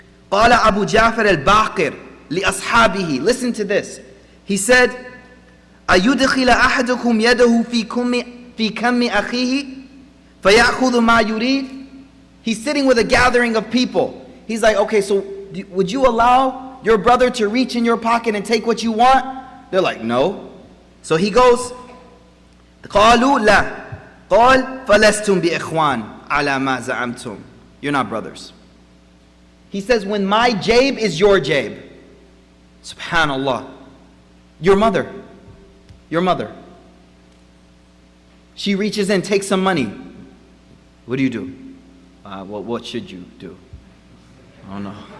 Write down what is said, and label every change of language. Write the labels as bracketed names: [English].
[Arabic] قال أبو جعفر الباقر لأصحابه. [English] Listen to this. He said, [Arabic] أيدخل أحدكم يده في كم أخيه فيأخذ ما يريد. [English] He's sitting with a gathering of people. He's like, okay, so would you allow your brother to reach in your pocket and take what you want? They're like, no. So he goes, [Arabic] قالوا لا قال فلستم بإخوان على ما زعمتم. [English] You're not brothers. He says, when my jabe is your jabe. Subhanallah. Your mother. She reaches in, takes some money. What do you do? What should you do? I don't know.